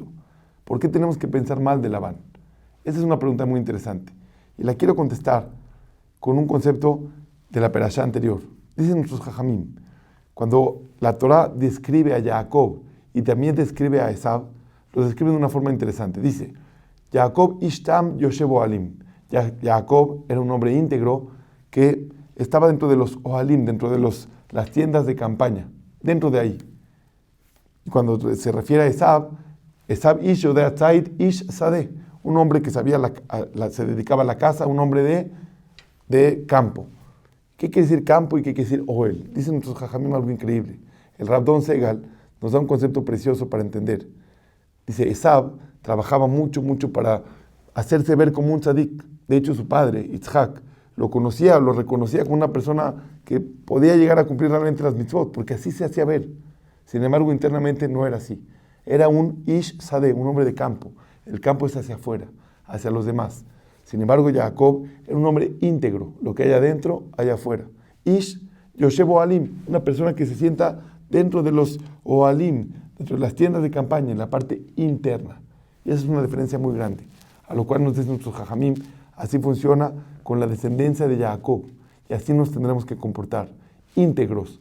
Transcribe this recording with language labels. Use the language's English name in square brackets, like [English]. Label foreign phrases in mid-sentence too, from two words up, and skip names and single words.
[Spanish] ¿Por qué tenemos que pensar mal de Labán? Esa es una pregunta muy interesante y la quiero contestar con un concepto de la perashá anterior. Dicen nuestros jajamim, cuando la Torá describe a Jacob y también describe a Esab, lo describe de una forma interesante. [Hebrew] Dice, Jacob איש תם יושב אהלים. [Spanish] Jacob era un hombre íntegro que estaba dentro de los ohalim, dentro de las tiendas de campaña, dentro de ahí. Y cuando se refiere a Esab [Hebrew] איש יודע ציד איש שדה, [Spanish] un hombre que se dedicaba a la casa, un hombre de campo. ¿Qué quiere decir campo y qué quiere decir ohel? Dicen nuestros jajamim algo increíble. El Rav Don Segal nos da un concepto precioso para entender. Dice, Esab trabajaba mucho para hacerse ver como un tzadik. De hecho, su padre, Yitzhak, lo reconocía como una persona que podía llegar a cumplir realmente las mitzvot, porque así se hacía ver. Sin embargo, internamente no era así. Era un [Hebrew] איש שדה, [Spanish] un hombre de campo. El campo es hacia afuera, hacia los demás. Sin embargo, Jacob era un hombre íntegro. Lo que hay adentro, hay afuera. [Hebrew] איש יושב אהלים, [Spanish] una persona que se sienta dentro de los ohalim, dentro de las tiendas de campaña, en la parte interna. Y esa es una diferencia muy grande. A lo cual nos dice nuestro jajamim, así funciona con la descendencia de Jacob. Y así nos tendremos que comportar. Íntegros.